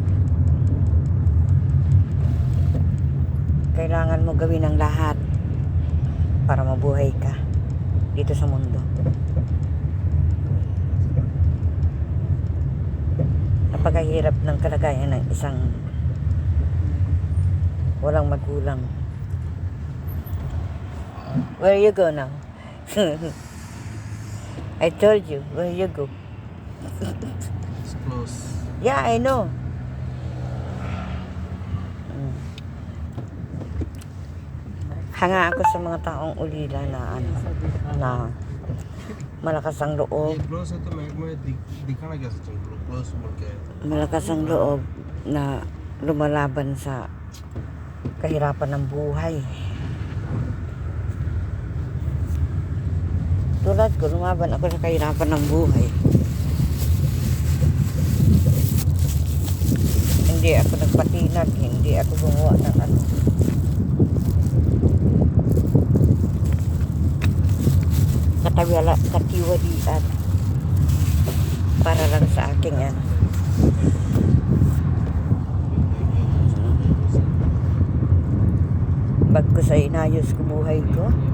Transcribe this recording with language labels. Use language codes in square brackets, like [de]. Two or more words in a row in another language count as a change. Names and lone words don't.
[tl] Kailangan mo gawin ang lahat para mabuhay ka dito sa mundo. Napakahirap ng kalagayan ng isang walang magulang. [en] Where you go now? I told you, where you go? It's close. Yeah, I know. [tl] Hanga ako sa mga taong ulila na malakas ang loob. [hi] ये close है तो मैं दिखाना क्या सोचूं close बोल के [tl] Malakas ang loob na lumalaban sa kahirapan ng buhay. Tulad ko, lumaban ako sa kahirapan ng buhay. Hindi ako nagpatinag, hindi ako gumawa ng katiwalian para lang sa aking bagkus ay inayos ko buhay ko.